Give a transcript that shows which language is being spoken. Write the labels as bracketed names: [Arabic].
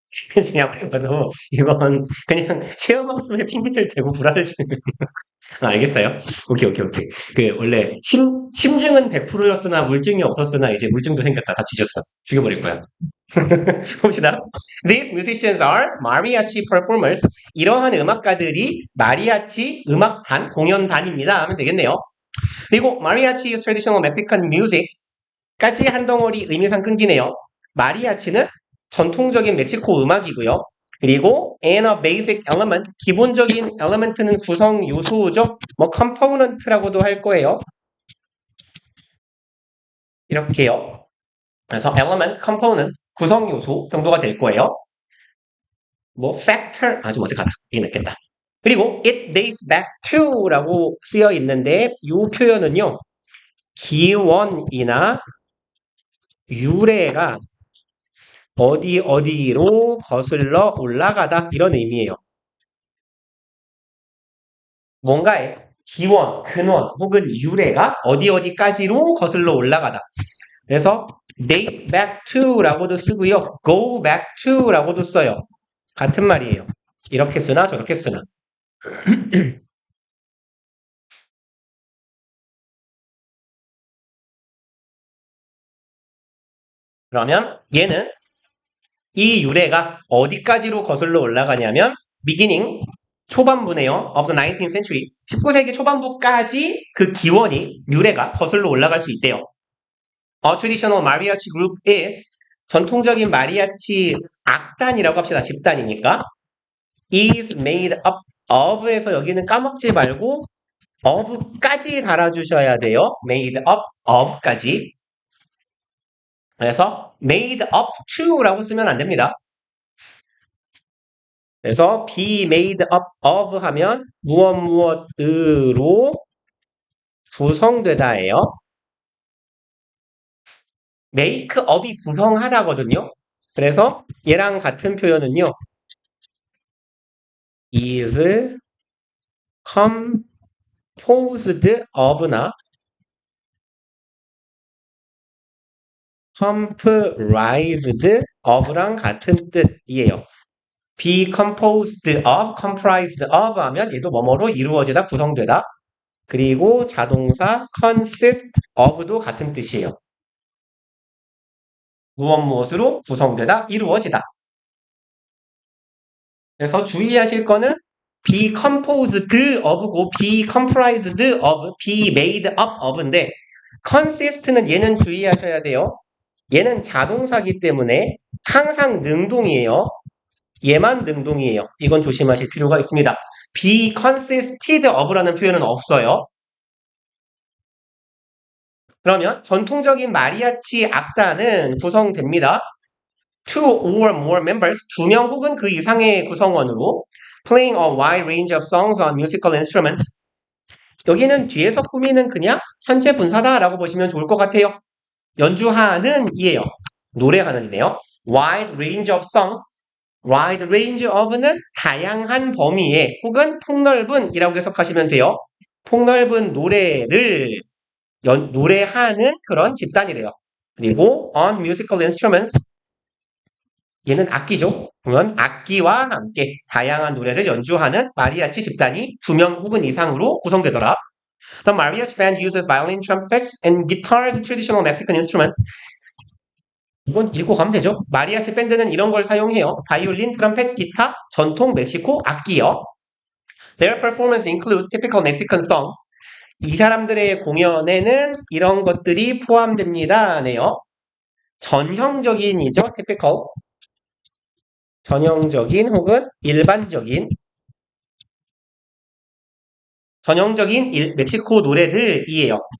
[Korean] 그냥 봐도 이건 그냥 체험학습에 핑계를 대고 불안을 주는 알겠어요? 오케이, 오케이, 오케이. 원래 심증은 100%였으나 물증이 없었으나 이제 물증도 생겼다. 다 뒤졌어. 죽여버릴 거야. 봅시다. [English] These musicians are mariachi performers. [Korean] 이러한 음악가들이 마리아치 음악단, 공연단입니다. 하면 되겠네요. 그리고 [English] mariachi is traditional Mexican music. [Korean] 까지 한 덩어리 의미상 끊기네요. 마리아치는 전통적인 멕시코 음악이고요. 그리고 [English] and a basic element, [Korean] 기본적인 element는 구성 요소죠. 뭐 component라고도 할 거예요. 이렇게요. 그래서 element, component, 구성 요소 정도가 될 거예요. 뭐 factor, 좀 어색하다. 이게 낫겠다. 그리고 [English] it dates back to [Korean] 라고 쓰여 있는데 이 표현은요. 기원이나 유래가 어디로 거슬러 올라가다 이런 의미예요. 뭔가의 기원, 근원 혹은 유래가 어디까지로 거슬러 올라가다. 그래서 date back to라고도 쓰고요. go back to라고도 써요. 같은 말이에요. 이렇게 쓰나 저렇게 쓰나. 그러면 얘는 이 유래가 어디까지로 거슬러 올라가냐면 beginning 초반부네요. [English] of the 19th century [Korean] 19세기 초반부까지 그 기원이 유래가 거슬러 올라갈 수 있대요. [English] A traditional mariachi group is [Korean] 전통적인 마리아치 악단이라고 합시다. 집단이니까 [English] is made up of [Korean] 에서 여기는 까먹지 말고 of까지 달아주셔야 돼요. made up of까지. 그래서 [English] made up to [Korean] 라고 쓰면 안 됩니다. 그래서 [English] be made up of [Korean] 하면 무엇으로 구성되다예요. make up이 구성하다거든요. 그래서 얘랑 같은 표현은요. [English] is composed of나 [Korean] comprised of랑 같은 뜻이에요. [English] be composed of, comprised of [Korean] 하면 얘도 뭐뭐로 이루어지다, 구성되다. 그리고 자동사 consist of도 같은 뜻이에요. 무엇 무엇으로 구성되다, 이루어지다. 그래서 주의하실 거는 [English] be composed of [Korean] 고 [English] be comprised of, be made up of [Korean] 인데 consist는 얘는 주의하셔야 돼요. 얘는 자동사기 때문에 항상 능동이에요. 얘만 능동이에요. 이건 조심하실 필요가 있습니다. [English] be consisted of [Korean] 라는 표현은 없어요. 그러면 전통적인 마리아치 악단은 구성됩니다. [English] two or more members, [Korean] 2명 혹은 그 이상의 구성원으로 [English] playing a wide range of songs on musical instruments. [Korean] 여기는 뒤에서 꾸미는 그냥 현재 분사다라고 보시면 좋을 것 같아요. 연주하는 이에요. 노래하는데요. [English] wide range of songs, wide range of [Korean] 는 다양한 범위의 혹은 폭넓은이라고 해석하시면 돼요. 폭넓은 노래를 노래하는 그런 집단이래요. 그리고 [English] on musical instruments, [Korean] 얘는 악기죠. 그러면 악기와 함께 다양한 노래를 연주하는 마리아치 집단이 2명 혹은 이상으로 구성되더라. [English] The mariachi band uses violin, trumpets, and guitars, traditional Mexican instruments. [Korean] 이건 읽고 가면 되죠. 마리아치 밴드는 이런 걸 사용해요. 바이올린, 트럼펫, 기타, 전통 멕시코 악기요. [English] Their performance includes typical Mexican songs. [Korean] 이 사람들의 공연에는 이런 것들이 포함됩니다. 네요. 전형적인이죠. typical. 전형적인 혹은 일반적인 전형적인 멕시코 노래들이에요.